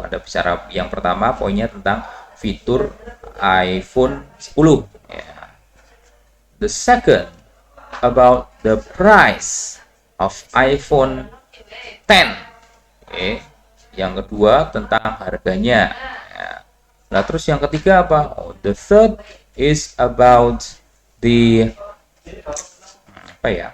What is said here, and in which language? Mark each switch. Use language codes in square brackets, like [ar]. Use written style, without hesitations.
[id] Ada bicara yang pertama, poinnya tentang fitur iPhone 10. [en] Yeah. The second, about the price of iPhone 10. Okay. [id] Yang kedua tentang harganya. [en] Yeah. [id] Nah, terus yang ketiga apa? [en] The third is about the [id] apa ya?